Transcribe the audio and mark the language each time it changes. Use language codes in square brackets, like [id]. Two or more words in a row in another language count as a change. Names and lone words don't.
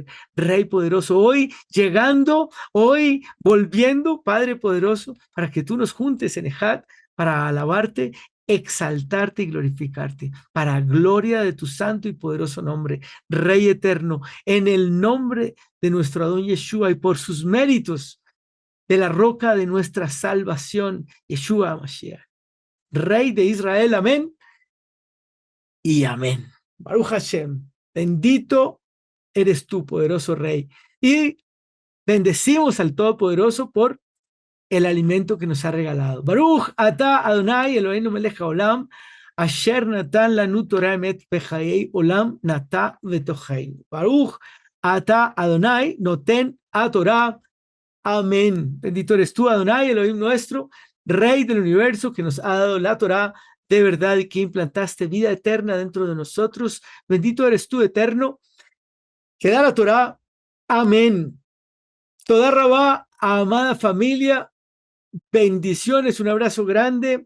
[es] Rey poderoso, hoy llegando, hoy volviendo, Padre poderoso, para que tú nos juntes en Ejat para alabarte, exaltarte y glorificarte, para gloria de tu santo y poderoso nombre, Rey eterno, en el nombre de nuestro Adón Yeshua y por sus méritos de la roca de nuestra salvación, Yeshua Mashiach, Rey de Israel, amén y amén. [he] ברוך השם, [es] bendito eres tú, poderoso Rey, y bendecimos al Todopoderoso por el alimento que nos ha regalado. [he] ברוך אתה אדני אלהינו מלך העולם, אשר נתן לנו תורה אמת בחיי עולם נטע בתוכנו. ברוך אתה אדני נותן התורה. [es] Amén. Bendito eres tú, Adonai, Elohim nuestro, Rey del universo, que nos ha dado la Torah de verdad y que implantaste vida eterna dentro de nosotros. Bendito eres tú, eterno, que da la Torah. Amén. [he] תודה רבה, [es] amada familia, bendiciones, un abrazo grande.